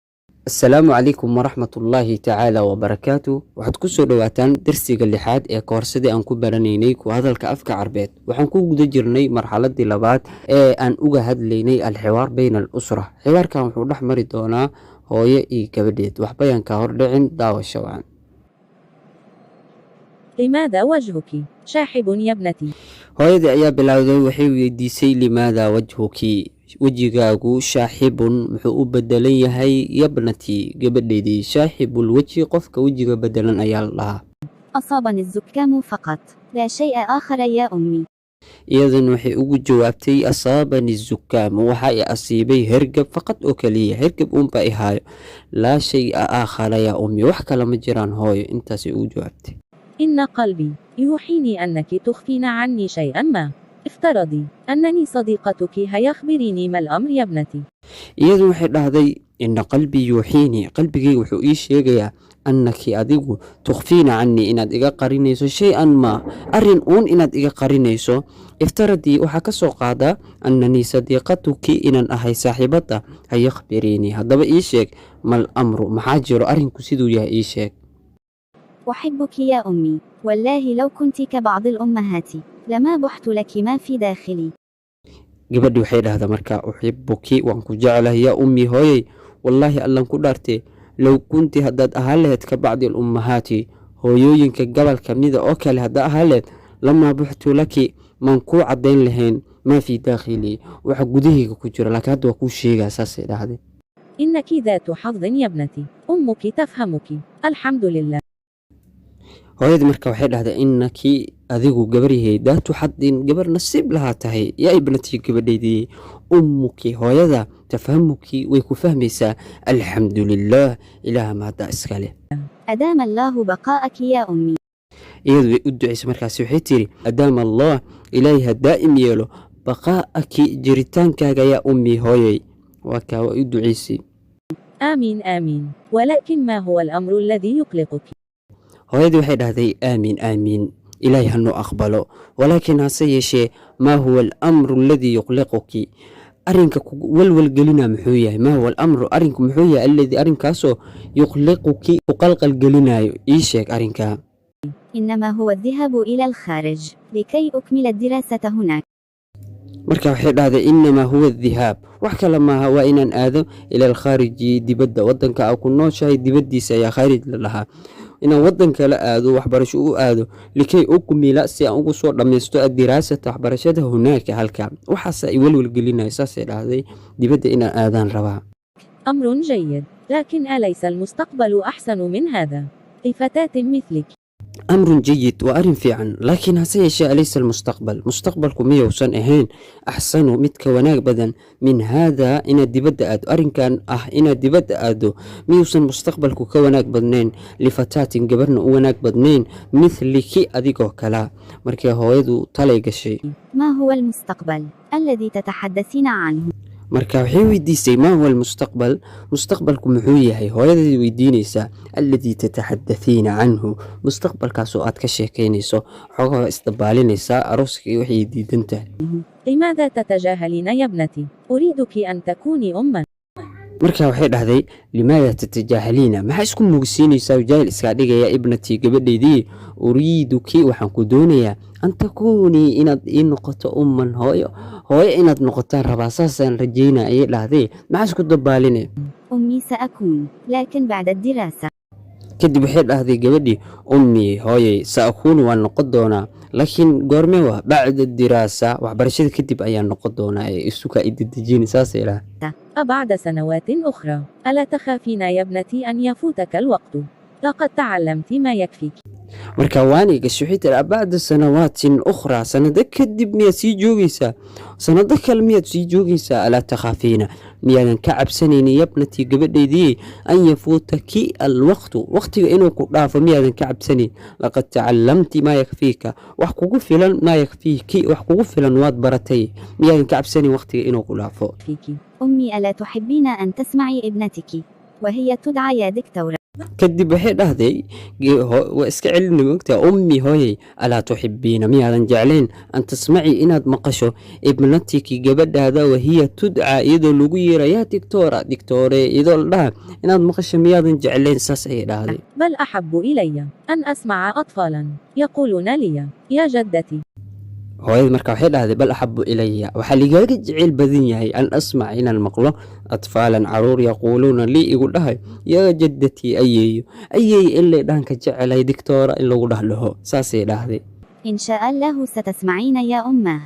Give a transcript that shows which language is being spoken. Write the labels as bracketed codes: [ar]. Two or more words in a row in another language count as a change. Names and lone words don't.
[ar] السلام عليكم ورحمة الله تعالى وبركاته. [so] waxaad ku soo dhawaataan darsiga lixaad ee koorsadii aan ku baranaynay ku hadalka afka carbeed. waxaan ku guda jirnay marxaladii labaad ee aan uga hadlaynay [ar] الحوار بين الأسرة. [so] xiwaarkan wuxuu dhex mari doonaa hooyo iyo gabadheed. waxba yaan ka hor dhicin daawasho wacan. [ar] لماذا وجهك شاحب يا ابنتي؟ [so] hooyadii ayaa bilowday waxay weydiisay [ar] لماذا وجهك [so] wejigaagu shaaxibun muxuu u bedelan yahay yabnatii gabadheedii. shaaxibul weji qofka wejiga bedelan ayaa la dhahaa. [ar] أصابني الزكام فقط لا شيء آخر يا أمي. [so] iyadan waxay ugu jawaabtay [ar] أصابني زكام [so] waxa i asiibay hergab faqad oo kaliya. hergab uunba i haayo [ar] لا شيء آخر يا أمي [so] wax kale ma jiraan hooyo. intaasay ugu jawaabtay. [ar] إن قلبي يوحيني أنك تخفين عني شيئا ما. افترضي أنني صديقتك هيا أخبريني ما الأمر يا ابنتي. [so] iyadu waxay dhahday [ar] إن قلبي يوحيني [so] qalbigayga wuxuu ii sheegayaa annaki adigu [ar] تخفين عني [so] inaad iga qarinayso [ar] شيئا ما [so] arrin uun inaad iga qarinayso. iftaradii waxaa ka soo qaadaa [ar] أنني صديقتك [so] inaan ahay saaxiibada [ar] هيا أخبريني [so] haddaba ii sheeg [ar] ما الأمر [so] maxaa jiro arrinku siduu yahay ii sheeg. [ar] أحبك يا أمي والله لو كنت كبعض الأمهات لما بحت لك ما في داخلي. [so] gabadhi waxay dhahdaa markaa uxibuki waan ku jeclahay [ar] يا أمي [so] hooyey wallaahi allan ku dhaartee [ar] لو كنت [so] haddaad ahaan laheyd [ar] كبعض الأمهات [so] hooyooyinka gobol kamida oo kale haddaa ahaan laheyd [ar] لما بحت لك [so] maan kuu caddayn lahayn [ar] ما في داخلي [so] waxa gudahayga ku jira laakiin hadda waa kuu sheegaa saasay dhahday. [ar] إنك ذات حظ يا ابنتي أمك تفهمك الحمد لله. [so] hooyadii marka waxay dhahday inakii adigu gabaryahay [ar] ذات حظ [so] gabar nasiib lahaa tahay [ar] يا ابنتي [so] gabadhaydii ummuki hooyada tafhamuki way ku fahmaysaa alxamdulilaah ilaaha mahadda iska leh. [ar] أدام الله بقاءك يا أمي. [so] iyadu way u ducaysay markaasi waxay tiri [ar] أدام الله [so] ilaahay ha daa'im yeelo baqaa'aki jiritaankaaga [ar] يا أمي [so] hooyey. waa kaa waa u ducaysay. [ar] آمين آمين ولكن ما هو الأمر الذي يقلقك؟ [so] hooyadii waxay dhahday [ar] آمين آمين [so] ilaahay hanoo aqbalo walaakiin hase yeeshee [ar] ما هو الأمر الذي يقلقك [so] arrinka ku walwalgelina muxuu yahay. [ar] ما هو الأمر [so] arrinku muxuu yahay alladii arrinkaasoo yuqliquki ku qalqalgelinayo ii sheeg arrinkaa. [ar] إنما هو الذهاب إلى الخارج لكي أكمل الدراسة هناك. [so] marka waxay dhahday [ar] إنما هو الذهاب [so] wax kale maaha waa inaan aado [ar] إلى الخارج [so] dibadda wadanka aa ku nooshahay dibaddiisa ayaa khaarij la dhahaa. inaan wadan kala aado waxbarasho u aado [ar] لكي أكمل [so] si aan ugu soo dhammaysto adiraasata waxbarashada hunaaka halka waxaas ay walwalgelinayo saasay dhahday dibadda inaan aadaan rabaa. [ar] أمر جيد لكن أليس المستقبل أحسن من هذا لفتاة مثلك؟ أمر جيد [so] waa arrin fiican laakiin hase yeeshee [ar] أليس المستقبل [so] mustaqbalku miyousan ahayn axsanu mid ka wanaag badan [ar] من هذا [so] inaad dibadda aado. arrinkan ah inaad dibadda aado miyuusan mustaqbalku ka wanaag badnayn lifataatin gabarna u wanaag badnayn mithliki adigoo kalaa. markii hooyadu talay gashay [ar] ما هو المستقبل الذي تتحدثين عنه؟ [so] marka waxay weydiisay [ar] ما هو المستقبل [so] mustaqbalku muxuu yahay. hooyadii weydiinaysaa [ar] الذي تتحدثين عنه [so] mustaqbalkaasoo aad ka sheekaynayso xoogaa isdabaalinaysaa arooskii waxay diidan tahay. [ar] لماذا تتجاهلين يا ابنتي؟ أريدك أن تكوني أما. [so] marka waxay dhahday [ar] لماذا تتجاهلين [so] maxaa isku mugsiinaysaa jaahil iskaa dhigaya ibnatii gabadhaydii uriiduki waxaan ku doonayaa [ar] أن تكوني [so] inaad ii noqoto umman hooyo inaad noqotaan rabaa saasaan rajaynaa ayay dhahday maxaa isku dabaaline. [ar] أمي سأكون لكن بعد الدراسة. [so] kadib waxay dhahday gabadhii ummii hooyey sa-akuunu waan noqon doonaa laakiin goorme waa [ar] بعد الدراسة [so] waxbarashada kadib ayaan noqon doonaa ee isuka idadejini saasay dhaha. [ar] أبعد سنوات أخرى ألا تخافين يا ابنتي أن يفوتك الوقت؟ لقد تعلمت ما يكفيك. [so] marka waanay gashay waxay tiri [ar] بعد سنوات أخرى [so] sanado kadib miyaad sii joogaysaa sanado kale miyaad sii joogaysaa [ar] ألا تخافين [so] miyaadan ka cabsanaynin yabnatii gabadhaydii [ar] أن يفوتك الوقت [so] waqtiga inuu ku dhaafo miyaadan ka cabsanayn [ar] لقد تعلمت ما يكفيك [so] wax kugu filan [ar] ما يكفيك [so] wax kugu filan waad baratay miyaadan ka cabsanayn waqtiga inuu ku dhaafo. [ar] أمي ألا تحبين أن تسمعي ابنتك وهي تدعى يا دكتورة؟ [so] kadib waxay dhahday waa iska celini mogtaa ummi hooyay [ar] ألا تحبين [so] miyaadan jeclayn [ar] أن تسمعي [so] inaad maqasho ibnatiki gabadhaada [ar] وهي تدعى [so] iyadoo lagu yeera [ar] يا دكتورة [so] iyadoo la dhaha inaad maqasho miyaadan jeclayn saas ayay dhahday [ar] بل أحب إلي أن أسمع أطفالا يقولون لي يا جدتي. [so] hooyada marka waxay dhahday [ar] بل أحب إلي [so] waxaa ligaaga jeceyl badan yahay [ar] أن أسمع [so] inaan maqlo atfaalan caruur [ar] يقولون لي [so] igu dhahay [ar] يا جدتي [so] ayeeyo ayeey ilay dhaanka jecelay digtoora in lagu dhahdhaho saasay dhahday [ar] إن شاء الله ستسمعين يا أماه.